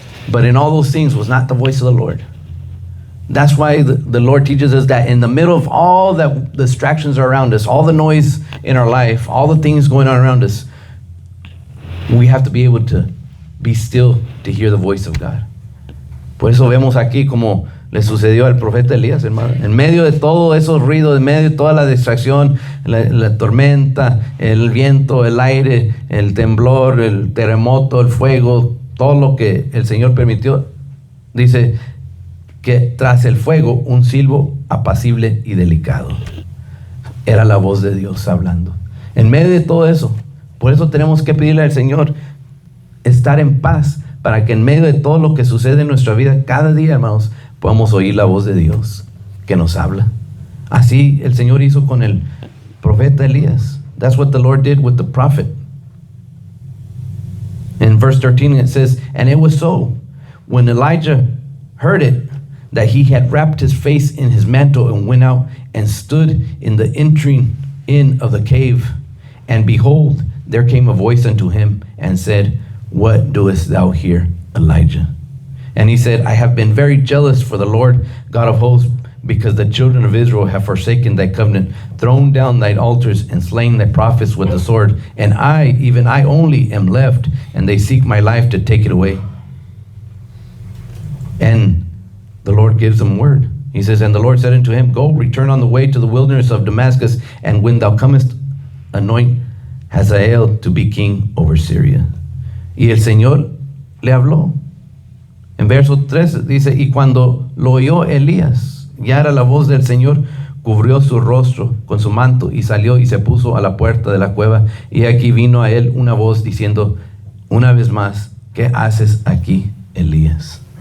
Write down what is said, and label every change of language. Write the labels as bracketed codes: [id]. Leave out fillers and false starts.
[en] But in all those things was not the voice of the Lord. That's why the Lord teaches us that in the middle of all the distractions are around us, all the noise in our life, all the things going on around us, we have to be able to be still to hear the voice of God. [es] Por eso vemos aquí como le sucedió al profeta Elías, hermano. En medio de todo esos ruidos, en medio de toda la distracción, la tormenta, el viento, el aire, el temblor, el terremoto, el fuego, todo lo que el Señor permitió, dice que tras el fuego un silbo apacible y delicado. Era la voz de Dios hablando. En medio de todo eso, por eso tenemos que pedirle al Señor estar en paz, para que en medio de todo lo que sucede en nuestra vida, cada día, hermanos, podamos oír la voz de Dios que nos habla. Así el Señor hizo con el profeta Elías. [en] That's what the Lord did with the prophet. In verse 13 it says, and it was so, when Elijah heard it, that he had wrapped his face in his mantle and went out and stood in the entering in of the cave. And behold, there came a voice unto him and said, what doest thou here, Elijah? And he said, I have been very jealous for the Lord God of hosts, because the children of Israel have forsaken thy covenant, thrown down thine altars, and slain thy prophets with the sword. And I, even I only, am left, and they seek my life to take it away. And the Lord gives him word. He says, and the Lord said unto him, go, return on the way to the wilderness of Damascus, and when thou comest, anoint Hazael to be king over Syria. [es] Y el Señor le habló. En verso 3 dice, y cuando lo oyó Elías, ya era la voz del Señor, cubrió su rostro con su manto y salió y se puso a la puerta de la cueva. Y aquí vino a él una voz diciendo, una vez más, ¿qué haces aquí, Elías?